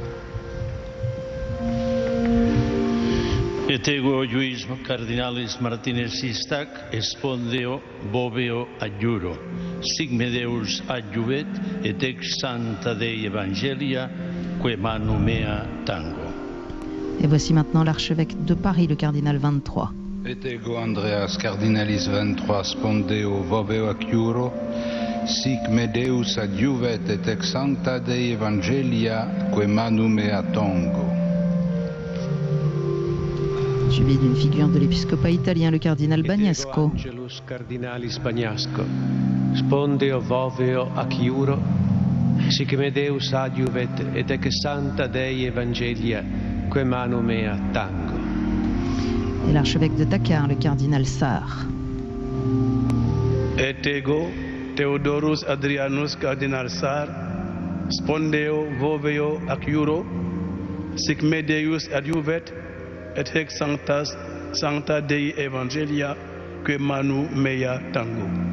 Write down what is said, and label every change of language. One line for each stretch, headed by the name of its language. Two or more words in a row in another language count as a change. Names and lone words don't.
Latin: Et ego Luis Cardinalis Martinez Sistac, spondio voveo ac iuro, sic me Deus adjuvet et ex sancta Dei Evangelia, que manu mea tango.
French: Et voici maintenant l'archevêque de Paris, le cardinal 23.
Latin: Et ego Andreas Cardinalis 23, spondeo voveo ac iuro, sic me Deus adjuvet et ex sancta Dei Evangelia, que manu mea tango.
French: Suivi d'une figure de l'épiscopat italien, le cardinal Bagnasco.
Latin: Angelus Cardinalis Bagnasco, spondeo voveo ac iuro, sic me Deus adjuvet et ex sancta Dei Evangelia, que manu mea tango.
French: Et l'archevêque de Dakar, le cardinal Sarr.
Latin: Et ego Theodorus Adrianus Cardinal Sarr, spondeo voveo ac iuro, sic me Deus adjuvet et hic sancta Dei Evangelia, que manu mea tango.